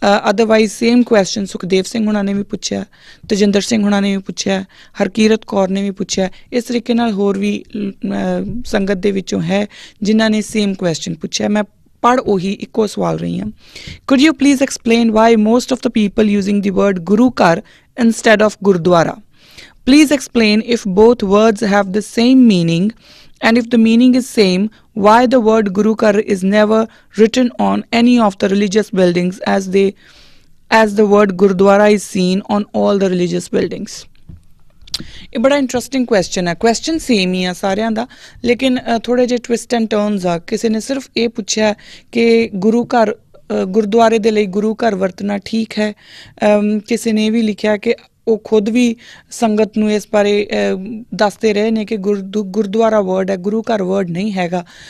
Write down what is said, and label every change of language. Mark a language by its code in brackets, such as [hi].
[pa] Otherwise same question Sukhdev Singh ਹੋਣਾ ਨੇ ਵੀ ਪੁੱਛਿਆ, ਤਜਿੰਦਰ ਸਿੰਘ ਹੋਣਾ ਨੇ ਵੀ ਪੁੱਛਿਆ, ਹਰਕੀਰਤ ਕੌਰ ਨੇ ਵੀ ਪੁੱਛਿਆ। ਇਸ ਤਰੀਕੇ ਨਾਲ ਹੋਰ ਵੀ ਸੰਗਤ ਦੇ ਵਿੱਚੋਂ ਹੈ ਜਿਨ੍ਹਾਂ ਨੇ ਸੇਮ ਕੁਐਸਚਨ ਪੁੱਛਿਆ। ਮੈਂ ਪੜ੍ਹ ਉਹੀ ਇੱਕੋ ਸਵਾਲ ਰਹੀ ਹਾਂ। [en] Could you please explain why most of the people using the word Guru Ghar instead of Gurdwara. Please explain if both words have the same meaning, and if the meaning is same, why the word Guru Ghar is never written on any of the religious buildings as the word Gurdwara is seen on all the religious buildings. [pa] ਇਹ ਬੜਾ interesting question ਹੈ। Question same ਹੀ ਆ ਸਾਰਿਆਂ ਦਾ, ਲੇਕਿਨ ਥੋੜ੍ਹੇ ਜਿਹੇ twist and turns ਆ। ਕਿਸੇ ਨੇ ਸਿਰਫ ਇਹ ਪੁੱਛਿਆ ਕਿ ਗੁਰੂ ਘਰ ਗੁਰਦੁਆਰੇ ਦੇ ਲਈ ਗੁਰੂ ਘਰ ਵਰਤਣਾ ਠੀਕ ਹੈ। ਕਿਸੇ ਨੇ ਇਹ ਵੀ ਲਿਖਿਆ ਕਿ ਉਹ ਖੁਦ ਵੀ ਸੰਗਤ ਨੂੰ ਇਸ ਬਾਰੇ ਦੱਸਦੇ ਰਹੇ ਨੇ ਕਿ ਗੁਰਦੁਆਰਾ ਵਰਡ ਹੈ, ਗੁਰੂ ਘਰ ਵਰਡ ਨਹੀਂ ਹੈਗਾ।